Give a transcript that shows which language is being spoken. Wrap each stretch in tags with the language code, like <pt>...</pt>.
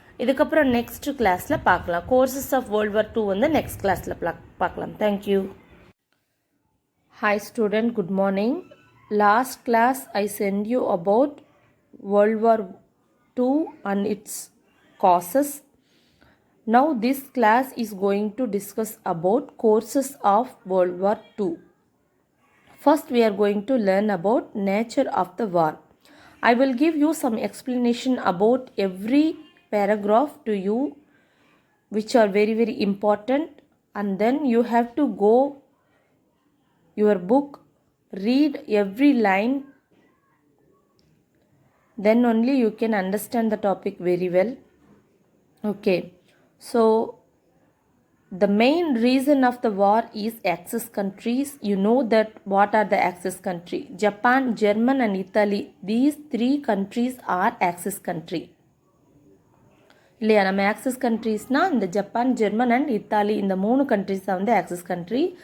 <ta>இதுக்கப்புறம் நெக்ஸ்ட் கிளாஸில் பார்க்கலாம்.</ta> <en>causes of World War 2</en> <ta>வந்து நெக்ஸ்ட் கிளாஸில் பார்க்கலாம். Thank you.</ta> <en>Hi student, good morning. Last class I sent you about World War 2 and its causes. Now this class is going to discuss about causes of World War II. First we are going to learn about nature of the war. I will give you some explanation about every paragraph to you which are very very important, and then you have to go your book, read every line, then only you can understand the topic very well. Okay, so the main reason of the war is Axis countries. You know that what are the Axis country? Japan, German and Italy. These 3 countries are Axis country.</en> <ta>இல்லையா? நம்ம axis கண்ட்ரீஸ்னால் இந்த Japan, German and Italy இந்த 3 countries தான் வந்து axis country.</ta>